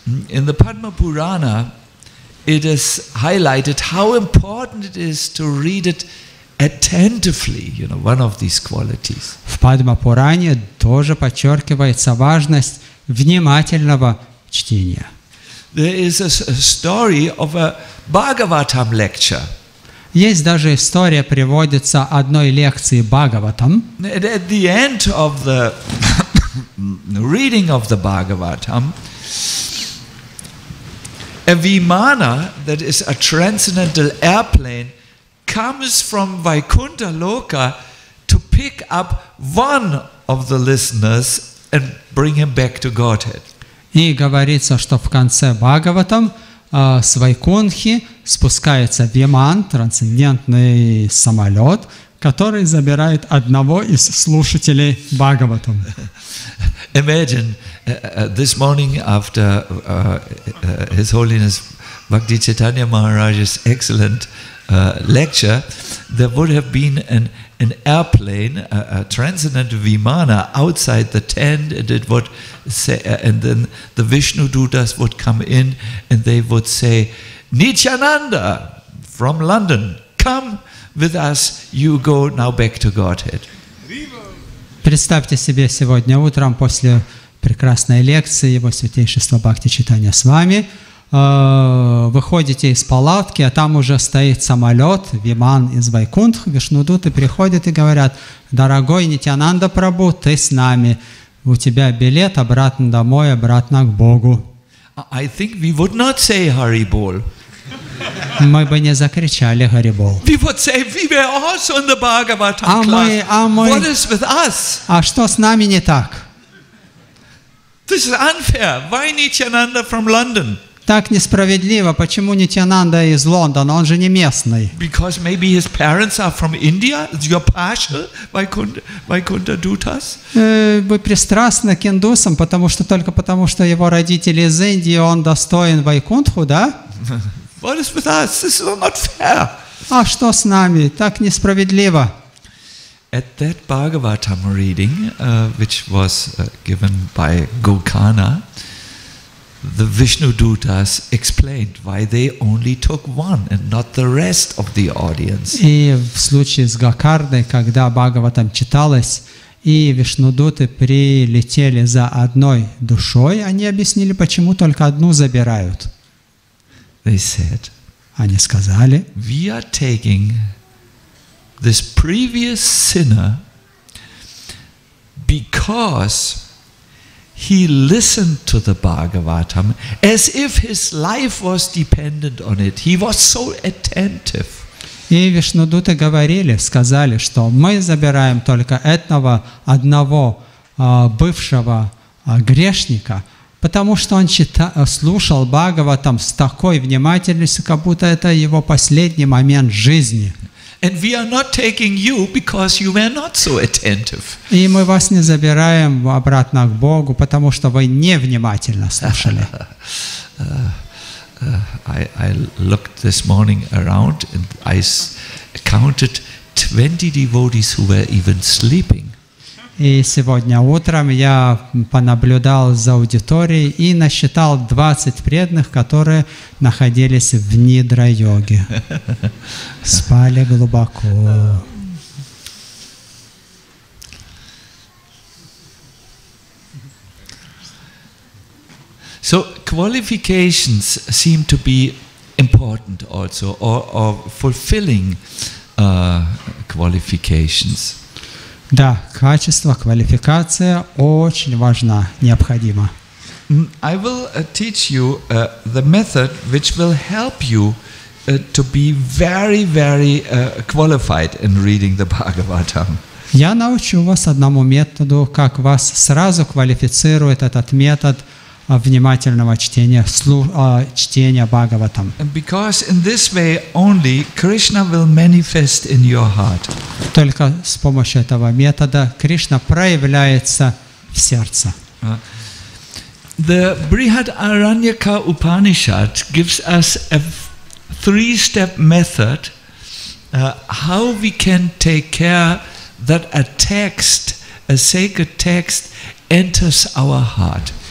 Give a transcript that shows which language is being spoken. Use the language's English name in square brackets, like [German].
[English] In the Padma Purana, it is highlighted how important it is to read it attentively, one of these qualities. [Russian] В Падма-Пуране тоже подчеркивается важность внимательного чтения. [English] There is a story of a Bhagavatam lecture. [Russian] Есть даже история, приводится одной лекции Бхагаватам. [English] At the end of the reading of the Bhagavatam, a Vimana, that is a transcendental airplane, comes from Vaikuntha Loka to pick up one of the listeners and bring him back to Godhead. [Russian] И говорится, что в конце Бхагаватам с Вайкунхи спускается Виман, трансцендентный самолет, который забирает одного из слушателей Бхагаватам. [English] Imagine this morning after His Holiness Bhakti Chaitanya Maharaj's excellent lecture, there would have been an airplane, a transcendental Vimana outside the tent, and it would say, and then the Vishnu Dutas would come in and they would say, Nityananda from London, come with us, you go now back to Godhead. [Russian] Представьте себе, сегодня утром после прекрасной лекции Его Святейшества Бхакти Чайтанья Свами выходите из палатки, а там уже стоит самолет, Виман из Вайкунтх, Вишнудуты приходят и говорят: дорогой Нитянанда Прабху, ты с нами, у тебя билет обратно домой, обратно к Богу. [English] I think we would not say Hari Bol. [Russian] мы бы не закричали «Харибол». [English] We would say, we were also in the Bhagavatam class. What is with us? [Russian] А что с нами не так? [English] This is unfair. Why Nityananda from London? [Russian] Так несправедливо. Почему Нитьянанда из Лондона? Он же не местный. [English] Because maybe his parents are from India. You're partial. Vaikunta Dutas? [Russian] Вы пристрастны к индусам, только потому, что его родители из Индии, он достоин Вайкунтху, да? [English] What is with us? This is not fair. [Russian] А что с нами? Так несправедливо. [English] At that Bhagavatam reading, which was given by Gokana, the Vishnu Dutas explained why they only took one and not the rest of the audience. [Russian] И в случае с Гокардой, когда Бхагаватам читалось, и Вишнудуты прилетели за одной душой, они объяснили, почему только одну забирают. [English] They said, [Russian] они сказали, [English] we are taking this previous sinner because he listened to the Bhagavatam as if his life was dependent on it. He was so attentive. [Russian] И Вишнудуты сказали, что мы забираем только этого одного бывшего грешника, потому что он слушал Бхагаватам с такой внимательностью, как будто это его последний момент жизни. [English] And we are not taking you because you were not so attentive. [Russian] И мы вас не забираем обратно к Богу, потому что вы невнимательно слушали. [English] I looked this morning around and I counted 20 devotees who were even sleeping. [Russian] И сегодня утром я понаблюдал за аудиторией и насчитал 20 преданных, которые находились в нидра-йоге. Спали глубоко. [English] So qualifications seem to be important also, or fulfilling qualifications. [Russian] Да, качество, квалификация очень важна, необходима. [English] I will teach you the method which will help you to be very, very qualified in reading the Bhagavatam. [Russian] Я научу вас одному методу, как вас сразу квалифицирует этот метод внимательного чтения Бхагаватам. [English] Because in this way only Krishna will manifest in your heart. [Russian] Только с помощью этого метода Кришна проявляется в сердце. [English] The Brihadaranyaka Upanishad gives us a three-step method how we can take care that a text, a sacred text, enters our heart.